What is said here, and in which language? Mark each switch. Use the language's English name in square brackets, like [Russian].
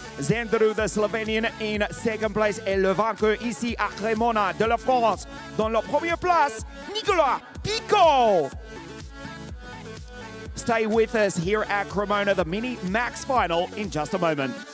[English] Zen Daru, the Slovenian, in second place. [French] Et le vainqueur ici à Cremona de la France. Dans la première place, Nicolas Picot. [English] Stay with us here at Cremona, the Mini Max Final, in just a moment.